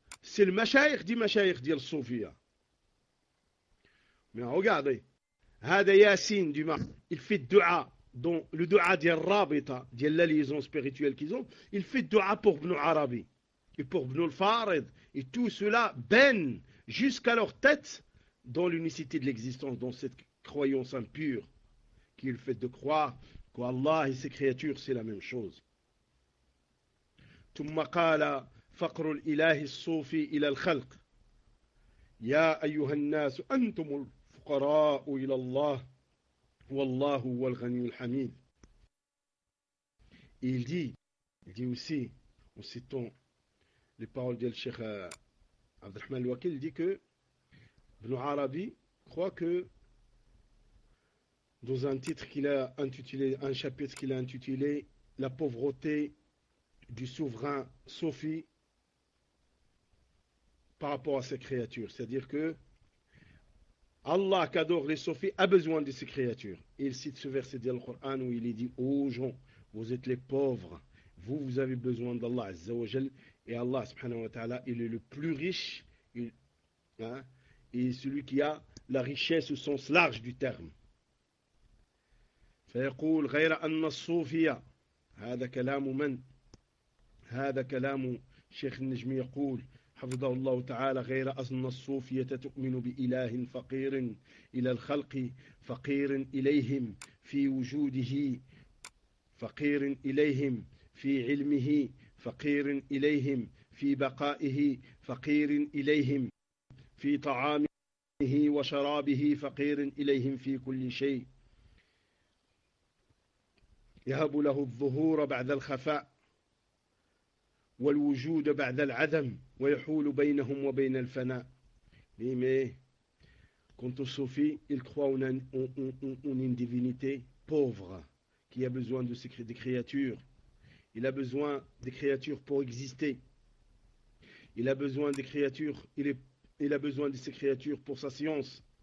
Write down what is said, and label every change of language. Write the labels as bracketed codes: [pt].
[fr] C'est le mashaykh du mashaykh d'Al Soufia. Mais regardez, Hada Yassine du Mar, il fait dua, dont le dua d'Al Rabita, d'Al la liaison spirituelle qu'ils ont, il fait dua pour Ibn Arabi et pour Ibn Al-Farid. Et tout cela baigne jusqu'à leur tête dans l'unicité de l'existence, dans cette croyance impure qui est le fait de croire qu'Allah et ses créatures, c'est la même chose. [ar] ثم قال فقر الإله الصوفي إلى الخلق يا أيها الناس أنتم الفقراء إلى الله والله هو الغني الحميد. [fr] Il dit aussi, en citant les paroles du Cheikh Abd al-Rahman al-Wakil, il dit que Ibn Arabi croit que dans un titre qu'il a intitulé, un chapitre qu'il a intitulé La pauvreté du souverain Sophie par rapport à ses créatures. C'est-à-dire que Allah, qui adore les Sophies, a besoin de ses créatures. Il cite ce verset du Coran où il dit « Ô gens, vous êtes les pauvres. Vous, vous avez besoin d'Allah, Azza wa Jal. Et Allah, subhanahu wa ta'ala, il est le plus riche. Et celui qui a la richesse au sens large du terme. » [ar] فَيَقُولْ غَيْرَ أَنَّ الصُّوفِيَ هَذَا كَلَامُ مَنْ هذا كلام شيخ النجم يقول حفظه الله تعالى غير أن الصوفية تؤمن بإله فقير إلى الخلق فقير إليهم في وجوده فقير إليهم في علمه فقير إليهم في بقائه فقير إليهم في طعامه وشرابه فقير إليهم في كل شيء يهب له الظهور بعد الخفاء والوجود بعد العدم ويحول بينهم وبين الفناء. [fr] Mais quant aux Sophies, ils croient une divinité pauvre qui a besoin de des créatures. Il a besoin des créatures pour exister. Il a besoin de ces créatures pour sa science.